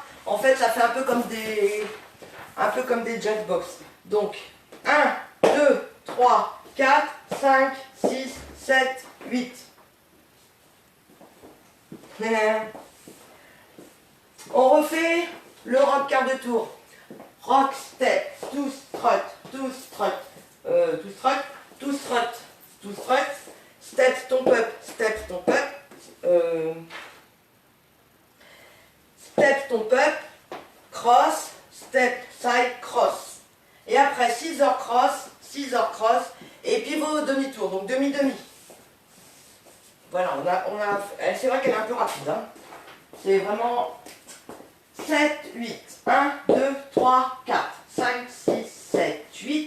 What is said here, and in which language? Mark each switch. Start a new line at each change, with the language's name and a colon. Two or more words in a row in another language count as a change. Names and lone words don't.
French: En fait, ça fait un peu comme des jackbox. Donc, 1, 2, 3, 4, 5, 6, 7, 8. On refait le rock quart de tour.
English: Rock, step, tout strut, tout strut, tout strut, tout strut, tout strut, step, stomp up, step, stomp up, step, stomp up, cross, step, side, cross.
French: Et après 6 heures cross, et pivot demi-tour, donc demi-demi. Voilà, c'est vrai qu'elle est un peu rapide. Hein. C'est vraiment 7, 8. 1, 2, 3, 4, 5, 6, 7, 8.